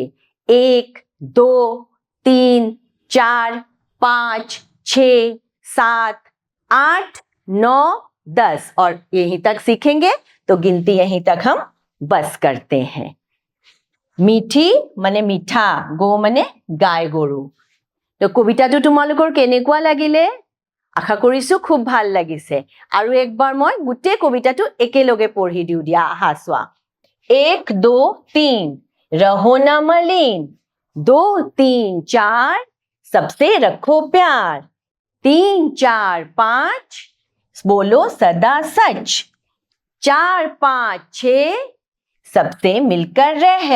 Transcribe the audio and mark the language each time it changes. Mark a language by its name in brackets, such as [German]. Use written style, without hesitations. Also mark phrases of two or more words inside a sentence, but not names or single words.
[Hindi] 1 2 3 4 5 6 7 8 9 10 और यहीं तक सीखेंगे। तो गिनती यहीं तक हम बस करते हैं। मीठी माने मीठा, गो माने गाय गरु। [Assamese] तो কবিতাটো তোমালোকৰ কেনেকুৱা লাগিলে? আশা কৰিছো খুব ভাল লাগিছে। আৰু একবাৰ মই গোটেই কবিতাটো একেলগে পঢ়ি দিও দিয়া। আহা চোৱা। [Hindi] 1 2 3 रहो न मलिन, 2 3 4 सबसे रखो प्यार। 3 4 5 बोलो सदा सच। 4 5 6 सबसे मिलकर रह।